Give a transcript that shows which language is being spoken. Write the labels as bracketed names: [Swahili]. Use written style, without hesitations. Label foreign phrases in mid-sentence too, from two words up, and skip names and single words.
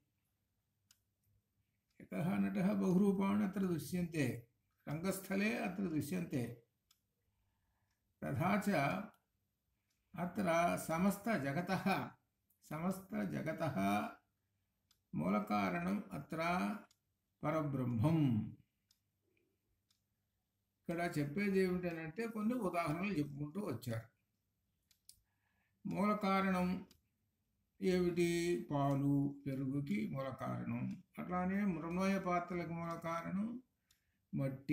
[Sanskrit] रङ्गस्थले अत्र दृश्यन्ते। तथा च अत्र समस्तजगतः मूलकारणम् अत्र परब्रह्मम्। [Telugu] ఇక్కడ చెప్పేది ఏమిటంటే కొన్ని ఉదాహరణలు చెప్పుకుంటూ వచ్చారు. మూల కారణం ఏమిటి? పాలు పెరుగుకి మూల కారణం. అట్లానే మృణ్మయ పాత్రలకు మూల కారణం మట్టి.